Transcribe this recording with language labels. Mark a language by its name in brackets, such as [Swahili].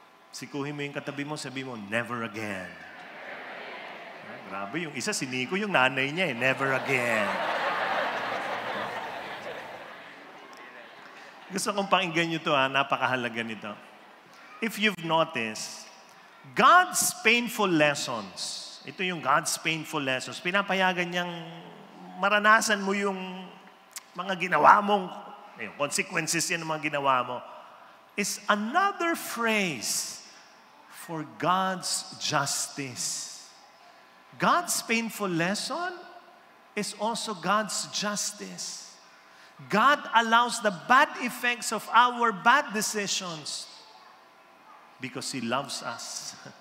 [Filipino] Sikuhin mo yung katabi mo, sabi mo, [English] "Never again." [Filipino] Grabe, yung isa, si Nico, yung nanay niya "Never again." Gusto kong pakinggan nyo to, napakahalaga nito. [English] If you've noticed, God's painful lessons [Filipino] Ito yung God's painful lessons. Pinapayagan niyang maranasan mo yung mga ginawa mong, yung consequences yan ng mga ginawa mo. [English] It's another phrase for God's justice. God's painful lesson is also God's justice. God allows the bad effects of our bad decisions because He loves us.